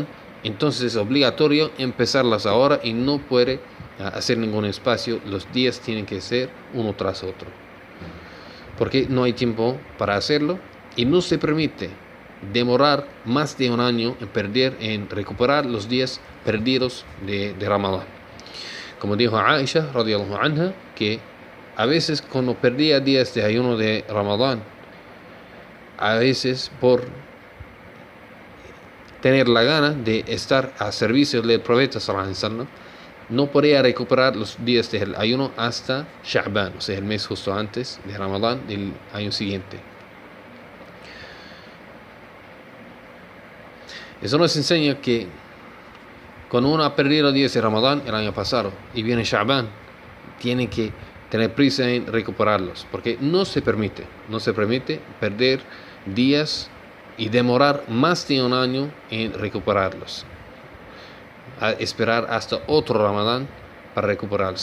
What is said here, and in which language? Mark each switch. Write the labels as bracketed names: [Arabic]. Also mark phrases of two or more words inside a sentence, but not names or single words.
[Spanish] Entonces es obligatorio empezarlas ahora y no puede hacer ningún espacio. Los días tienen que ser uno tras otro, porque no hay tiempo para hacerlo y no se permite demorar más de un año en recuperar los días perdidos de Ramadán. Como dijo Aisha [Arabic] رضي الله عنها, [Spanish] que a veces cuando perdía días de ayuno de Ramadán, a veces por tener la gana de estar a servicio del profeta [Arabic] صلى الله عليه وسلم, [Spanish] no podía recuperar los días del ayuno hasta Sha'ban, o sea, el mes justo antes de Ramadán del año siguiente. Eso nos enseña que cuando uno ha perdido días de Ramadán el año pasado y viene Sha'ban, tiene que tener prisa en recuperarlos, porque no se permite perder días y demorar más de un año en recuperarlos, a esperar hasta otro Ramadán para recuperarlos.